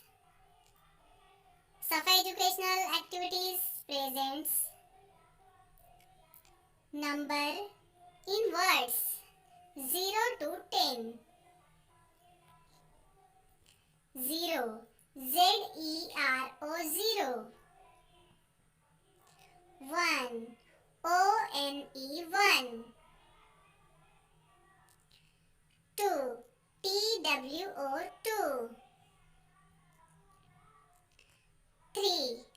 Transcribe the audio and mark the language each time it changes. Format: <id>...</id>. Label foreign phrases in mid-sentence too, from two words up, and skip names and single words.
<en>SAFA Educational Activities presents number in words 0 to 10. 0. Z-E-R-O 0. 1. O-N-E 1. 2. T-W-O 2. 3.</en>